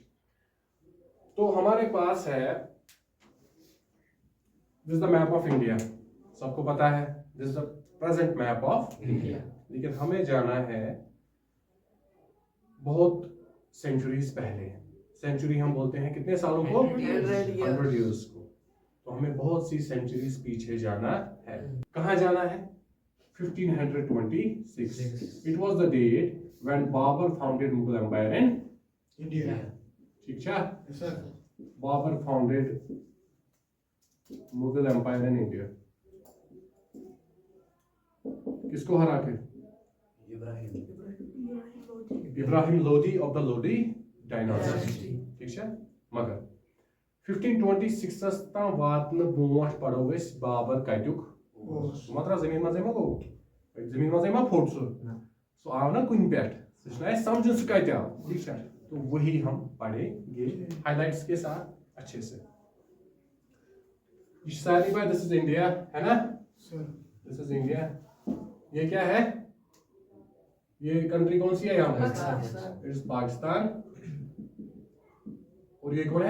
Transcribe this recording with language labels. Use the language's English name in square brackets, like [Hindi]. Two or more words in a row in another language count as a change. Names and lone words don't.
[Hindi] तो हमारे पास है, [English] This is the map of India, [Hindi] सबको पता है, [English] This is the present map of India. [Hindi] लेकिन हमें जाना है बहुत सेंचुरीज पहले। सेंचुरी हम बोलते हैं कितने सालों को? 100 years को। तो हमें बहुत सी सेंचुरीज पीछे जाना है। कहाँ जाना है? 1526। [English] It was the date when Babur founded Mughal Empire in India. [Hindi] ठीक है? [English] Yes, sir. Babur founded Mughal Empire in India. [Hindi] किसको हरा के? [English] इब्राहिम लोदी of the Lodi dynasty. [Hindi] ठीक है? [Kashmiri] मगर 1526 तां वातन ब्रोंठ पढ़ो अस बाबर कत्युक मात्रा जमीन मजे मा गो जमीन मजे मा फोट सो आव ना कुन पेट सो समझ सु कत आव। [Hindi] ठीक है, तो वही हम पढ़ेंगे हाइलाइट्स के साथ अच्छे से। ये सारी बात, [English] This is India [Hindi] है ना, [English] This is India. [Hindi] ये क्या है? ये कंट्री कौन सी है यहाँ पे? [English] It's Pakistan. [Hindi] और ये कौन है?